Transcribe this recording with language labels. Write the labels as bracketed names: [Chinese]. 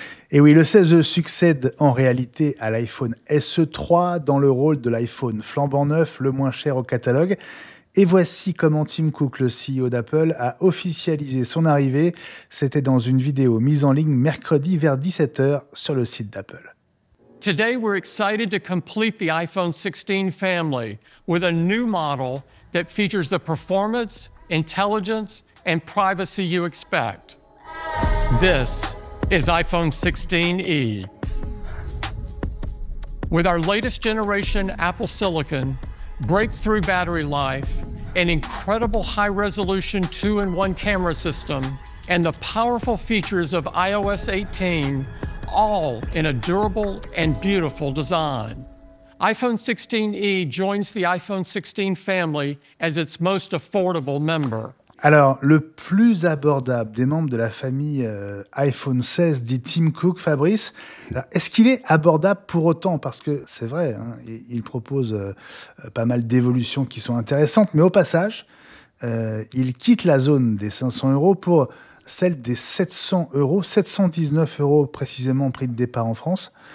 [French] Et oui, le 16e succède en réalité à l'iPhone SE3 dans le rôle de l'iPhone flambant neuf, le moins cher au catalogue. Et voici comment Tim Cook, le CEO d'Apple, a officialisé son arrivée. C'était dans une vidéo mise en ligne mercredi vers 17h sur le site d'Apple. [English] Today we're excited to complete the iPhone 16 family with a new model that features the performance, intelligence, and privacy you expect. This is iPhone 16e. With our latest generation Apple Silicon, breakthrough battery life, an incredible high-resolution 2-in-1 camera system, and the powerful features of iOS 18, all in a durable and beautiful design. iPhone 16e joins the iPhone 16 family as its most affordable member. [French] Alors, le plus abordable des membres de la famille iPhone 16, dit Tim Cook, Fabrice. Alors, est-ce qu'il est abordable pour autant ? Parce que c'est vrai, hein, il propose pas mal d'évolutions qui sont intéressantes, mais au passage, il quitte la zone des 500 € pour celle des 700 €, 719 € précisément prix de départ en France.